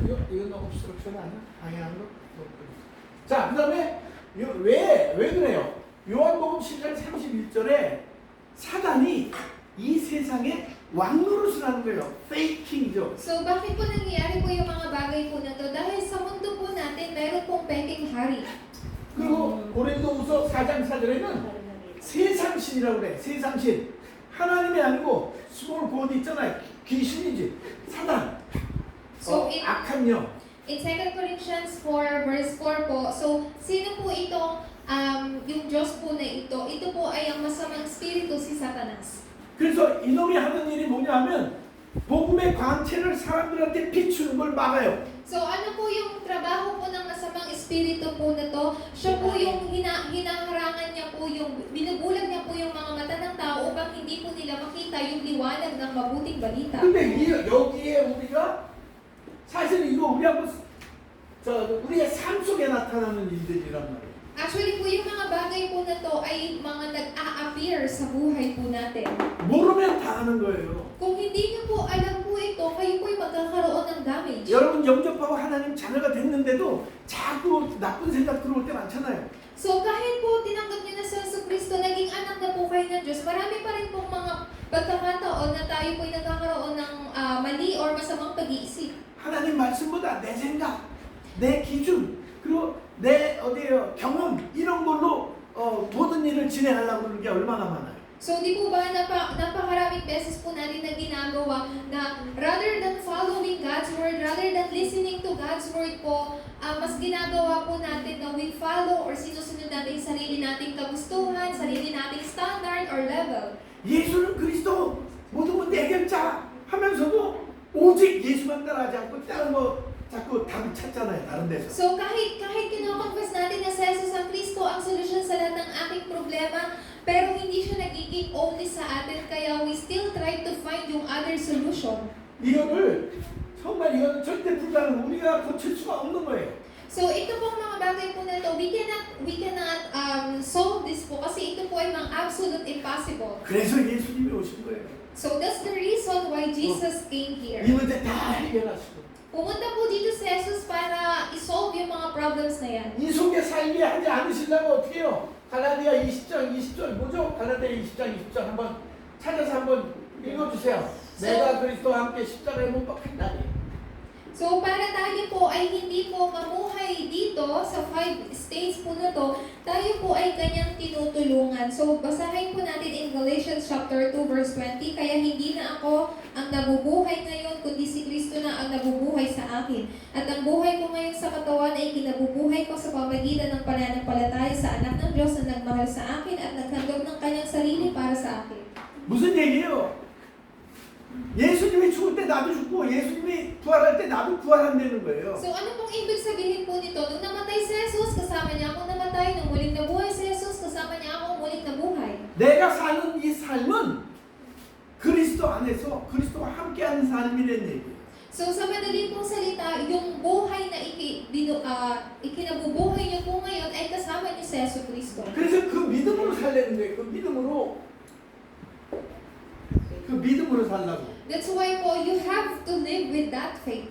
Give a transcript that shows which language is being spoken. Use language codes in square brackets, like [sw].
[ko] 이건 obstruction 아니야? 방해하는 거? 자, 그 다음에 왜 그래요? 요한복음 10장 31절에 사단이 이 세상에 왕노릇을 하는 거예요. 페이킹이죠. [tl] So, bakit po nangyayari po yung mga bagay po na to? Dahil sa mundo po natin, meron pong peking hari. [ko] 그리고 고린도후서 4장 4절에는 세상신이라고 그래. 세상신. 하나님이 아니고 스몰 곧 있잖아요. 귀신이지. 사단. So, 악한 영. [en] In 2 Corinthians 4 verse 4 [tl] po, so sino po itong yung Diyos po na ito? Ito po ay ang masamang espiritu, si Satanas. [ko] 그래서 이놈이 하는 일이 뭐냐 하면 복음의 광채를 사람들한테 비추는 걸 막아요. [tl] So ano po yung trabaho po ng masamang espiritu po na to? Siya po yung hinaharangan niya po yung, binubulag niya po yung mga mata ng tao upang hindi po nila makita yung liwanag ng mabuting balita. [ko] 근데 여기에 우리가 사실 이거 우리의 삶 속에 나타나는 일들이란 말이에요. [tl] Actually po yung mga bagay po na to ay mga nag-a-appear sa buhay po natin. [ko] 모르면 다 하는 거예요. [tl] Kung hindi niyo po alam po ito, kayo po ay magkakaroon ng damage. [ko] 여러분 영접하고 하나님 자녀가 됐는데도 자꾸 나쁜 생각 들어올 때 많잖아요. [tl] So kahit po tinanggap niyo na sa Jesucristo, naging anak na po kayo ng Diyos, marami pa rin pong mga pagkakataon na tayo po ay nagkakaroon ng mali or masamang pag-iisip. [ko] 하나님 말씀보다 내 생각, 내 기준, 그리고 내 경험 이런 걸로 모든 일을 진행하려고 하는 게 얼마나 많아요. [tl] So di po ba napakaraming beses po natin na ginagawa na [en] rather than following God's word, rather than listening to God's word [tl] po, mas ginagawa po natin na [en] we follow or [tl] sinusunod natin yung sarili nating kagustuhan, sarili nating standard or level. [ko] 예수는 그리스도 모든 문제 해결자 하면서도 오직 예수만 따라하지 않고 다른 거 자꾸 답을 찾잖아요. 다른 데서. [tl] So kahit kino-confess natin na si Jesus ang Kristo ang solusyon sa lahat ng ating problema, pero hindi siya nagiging only sa atin, kaya [en] we still try to find [tl] yung other solution. [ko] 이거는 정말 이거는 절대 불가능. 우리가 고칠 수가 없는 거예요. [tl] So ito pong mga bagay po na to, [en] we cannot solve this [tl] po kasi ito po ay mga absolute impossible. [ko] 그래서 예수님이 오신 거예요. [en] So that's the reason why Jesus came here. [ko] 이 문제 다 해결하시고. [tl] Pumunta po dito si Jesus para isolve yung mga problems na yan. [ko] 이 속에 살게 하지 않으시려면 어떻게 해요? 갈라디아 20장 20절 뭐죠? 갈라디아 20장 20절 한번 찾아서 한번 읽어주세요. 내가 그리스도와 함께 십자가에 못 박혔다니. [tl] So para tayo po ay hindi po mamuhay dito sa 5 states po na to, tayo po ay kanyang tinutulungan. So basahin po natin in Galatians chapter 2 verse 20, kaya hindi na ako ang nabubuhay ngayon, kundi si Kristo na ang nabubuhay sa akin. At ang buhay ko ngayon sa katawan ay kinabubuhay ko sa pamagitan ng pananampalataya sa anak ng Diyos na nagmahal sa akin at naghandog ng kanyang sarili para sa akin. [ko] 무슨 얘기예요? 예수님이 죽을 때 나도 죽고 예수님이 부활할 때 나도 부활한다는 거예요. [tl] So ano pong ibig sabihin po nito? Nung namatay si Jesus, kasama niya akong namatay. Nung muling nabuhay si Jesus, kasama niya akong muling nabuhay. [ko] 내가 사는 이 삶은 그리스도 안에서 그리스도와 함께하는 삶이라는 얘기예요. So sa madaling pong salita, yung buhay na ikinabubuhay niyo po ngayon ay kasama niyo si Jesucristo. 그래서 그 믿음으로 살려는 거예요. 그 믿음으로 살라고. [en] That's why po you have to live with that faith.